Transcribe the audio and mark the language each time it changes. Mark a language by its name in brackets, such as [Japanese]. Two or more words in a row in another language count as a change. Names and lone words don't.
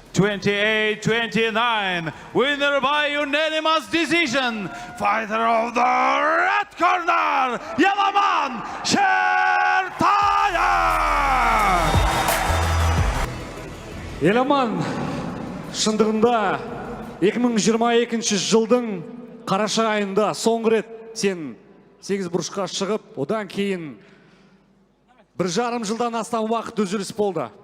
[English] 28-29, winner by unanimous decision, fighter of the red corner, Yalaman Şertayev! [Kazakh] Еламан, шындығында 2022 жылдың қараша айында соңғы рет сен 8 бұрышқа шығып, одан кейін 1,5 жылдан астам уақыт үзіліс болды.